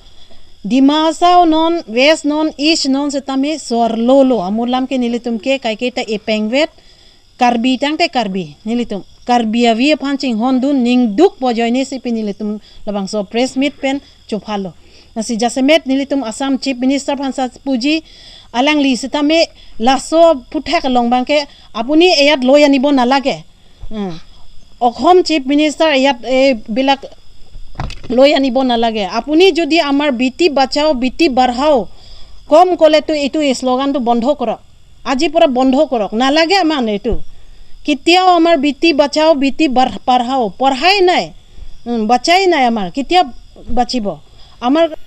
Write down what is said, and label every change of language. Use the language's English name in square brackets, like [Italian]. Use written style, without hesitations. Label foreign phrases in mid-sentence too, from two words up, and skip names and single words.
[Karbi] dimasa non west non east non setame sor lo amulam ke nilitum ke kai ke ta epengvet karbi tang te karbi nilitum karbia vi phanching hondun ning duk pojoine se pinilitum labang so [English] press meet [Karbi] pen chufalo nasi jasemet nilitum Assam [English] chief minister [Karbi] phansa puji alang li setame laso puthak longbang ke [Assamese] আপুনি ইয়াত লৈ আনিব নালাগে অসম [English] chief minister [Assamese] ইয়াত বিলাক লৈ আনিব নালাগে আপুনি যদি আমাৰ [Hindi] बेटी बचाओ बेटी बढ़ाओ [Assamese] কম কলে তো এইটো স্লোগানটো বন্ধ কৰক আজি পৰা বন্ধ কৰক নালাগে আমাৰ এইটো কেতিয়াও আমাৰ [Hindi] बेटी बचाओ बेटी बढ़ाओ [Assamese] পঢ়াই নাই বাঁচাই নাই আমাৰ কেতিয়া বাঁচিব আমাৰ